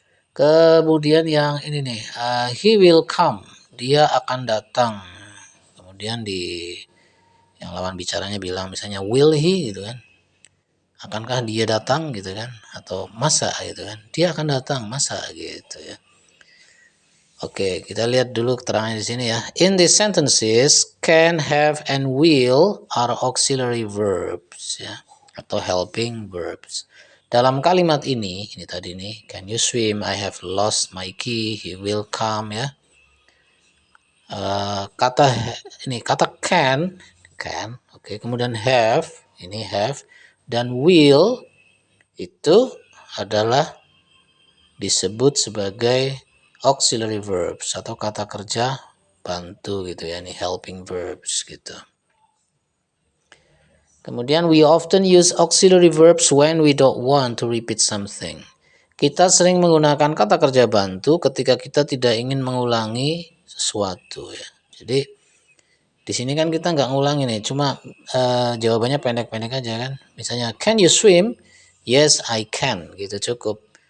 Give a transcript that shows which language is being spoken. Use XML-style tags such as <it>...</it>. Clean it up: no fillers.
<id>Kemudian yang ini nih,</id> <en>he will come.</en> <id>Dia akan datang. Kemudian di yang lawan bicaranya bilang misalnya</id> <en>will he</en> <id>gitu kan? Akankah dia datang gitu kan? Atau masa gitu kan? Dia akan datang masa gitu ya. Oke, kita lihat dulu keterangan di sini ya.</id> <en>In these sentences, can, have, and will are auxiliary verbs</en> <id>ya, atau</id> <en>helping verbs.</en> <id>Dalam kalimat ini tadi nih,</id> <en>can you swim? I have lost my key. He will come ya.</en> <id>Kata ini kata can, oke. Kemudian have, ini have, dan will itu adalah disebut sebagai auxiliary verbs atau kata kerja bantu gitu ya, ini helping verbs gitu. Kemudian</id> <en>we often use auxiliary verbs when we don't want to repeat something.</en> <id>Kita sering menggunakan kata kerja bantu ketika kita tidak ingin mengulangi sesuatu ya. Jadi di sini kan kita nggak ngulangi nih, cuma jawabannya pendek-pendek aja kan. Misalnya</id> <en>can you swim? Yes, I can</en> <id>gitu cukup.</id>